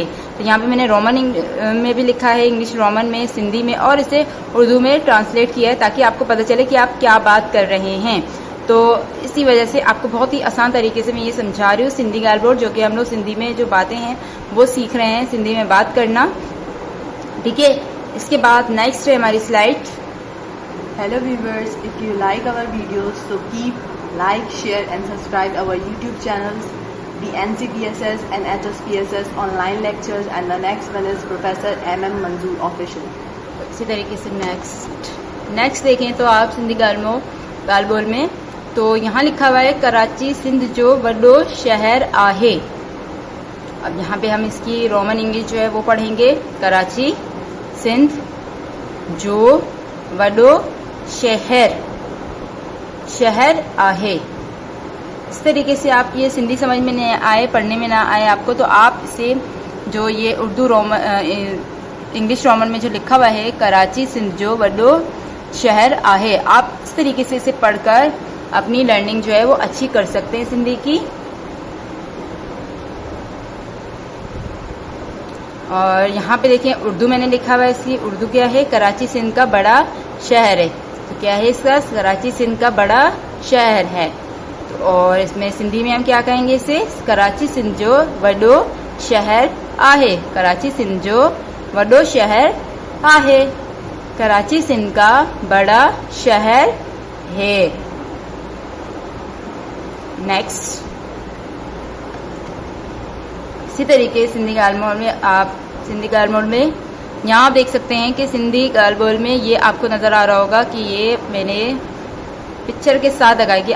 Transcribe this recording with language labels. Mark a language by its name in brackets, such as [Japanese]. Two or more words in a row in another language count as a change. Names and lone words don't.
[Urdu] تو یہاں پہ میں نے رومن میں بھی لکھا ہے, [English] English Roman [Urdu] میں، سندھی میں اور اسے اردو میں ٹرانسلیٹ کیا ہے تاکہ آپ کو پتا چلے کہ آپ کیا بات کر رہے ہیں. تو اسی وجہ سے آپ کو بہت ہی آسان طریقے سے میں یہ سمجھا رہی ہوں سندھی گال بورڈ، جو کہ ہم لوگ سندھی میں جو باتیں ہیں وہ سیکھ رہے ہیں، سندھی میں بات کرنا، ٹھیک ہے. اس کے بعد نیکسٹ ہے ہماری سلائیڈ. [English] Hello viewers, if you like our videos, so keep like, share and subscribe our YouTube channels, the NCPSS and HSPSS online lectures, and the next one is Professor MM Manzoor official. [Urdu] اسی طریقے سے نیکسٹ دیکھیں تو آپ سندھی گال بورڈ میں تو یہاں لکھا ہوا ہے [Sindhi] कराची सिंध जो वडो शहर आहे। [Urdu] اب یہاں پہ ہم اس کی [English] Roman English [Urdu] جو ہے وہ پڑھیں گے, [Sindhi] कराची सिंध जो वडो शहर आहे। [Urdu] اس طریقے سے آپ یہ سندھی سمجھ میں نہیں آئے، پڑھنے میں نہ آئے آپ کو، تو آپ اسے جو یہ اردو [English] Roman English Roman [Urdu] میں جو لکھا ہوا ہے [Sindhi] कराची सिंध जो वडो शहर आहे, [Urdu] آپ اس طریقے سے اسے پڑھ کر اپنی لرننگ جو ہے وہ اچھی کر سکتے ہیں سندھی کی. اور یہاں پہ دیکھیں اردو میں نے لکھا ہوا ہے، اس کی اردو کیا ہے، کراچی سندھ کا بڑا شہر ہے. تو کیا ہے اس کا، کراچی سندھ کا بڑا شہر ہے. تو اور اس میں سندھی میں ہم کیا کہیں گے اسے, [Sindhi] कराची सिंध जो वडो शहर आहे, कराची सिंध जो वडो शहर आहे, [Urdu] کراچی سندھ کا بڑا شہر ہے. نیکسٹ اسی طریقے سندھی گال بورڈ میں یہاں آپ دیکھ سکتے ہیں کہ سندھی گال بورڈ میں یہ آپ کو نظر آ رہا ہوگا کہ یہ میں نے پکچر کے ساتھ لگائی گئی.